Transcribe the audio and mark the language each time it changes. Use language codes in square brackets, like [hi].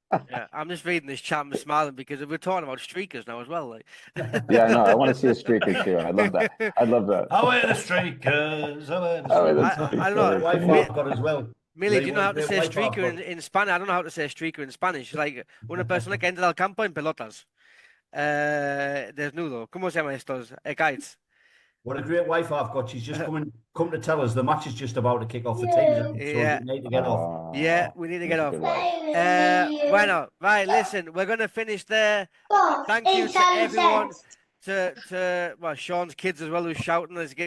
[en] Yeah, I'm just reading this chat and smiling because we're talking about streakers now as well. Like. Yeah, I know. I want to see a streaker too. I love that. I love that. Away the streakers! I don't know. Wife got as well. Millie, do you know how to say streaker in Spanish? I don't know how to say streaker in Spanish. [es] Like, una persona que entra al campo en pelotas. Desnudo. ¿Cómo se llama estos? Kites. [en] What a great wife I've got. She's just come to tell us the match is just about to kick off. The teams, yeah. So we need to get off. Yeah, we need to get off. Bueno, right, listen, we're going to finish there. Thank you to everyone. To Sean's kids as well who's shouting.